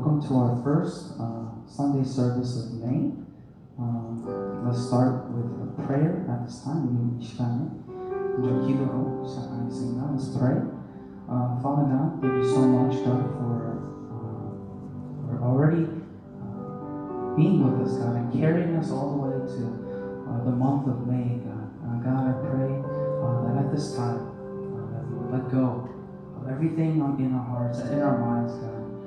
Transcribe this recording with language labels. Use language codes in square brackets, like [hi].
[en] to our first Sunday service of May. Let's start with a prayer at this time. [ko] 우리 이 시간에 먼저 기도로 시작하겠습니다. [en] Let's pray. Father God, thank you so much, God, for already being with us, God, and carrying us all the way to the month of May, God. God, I pray that at this time, that we would let go of everything in our hearts and in our minds, God.